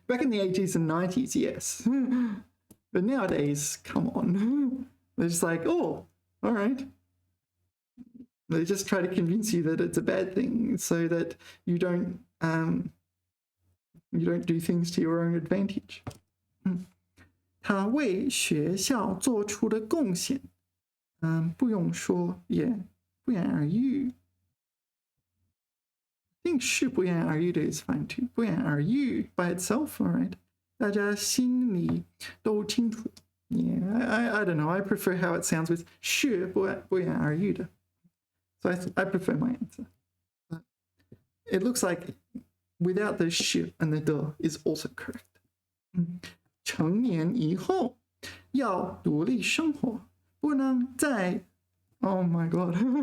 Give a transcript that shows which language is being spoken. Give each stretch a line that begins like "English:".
English: Back in the 80s and 90s, yes. But nowadays, come on. They're just like, oh, all right. They just try to convince you that it's a bad thing so that you don't do things to your own advantage.
Chinese: 他为学校做出的贡献，不用说，也不言而喻。
English: I think
Chinese: 是不言而喻的
English: is fine too.
Chinese: 不言而喻
English: by itself, all right.
Chinese: 大家心里都清楚。
English: Yeah, I don't know. I prefer how it sounds with
Chinese: 是不言而喻的。
English: So I prefer my answer. But it looks like without the 是 and the 的 is also correct.
Chinese: 成年以后要独立生活，不能再
English: Oh my god.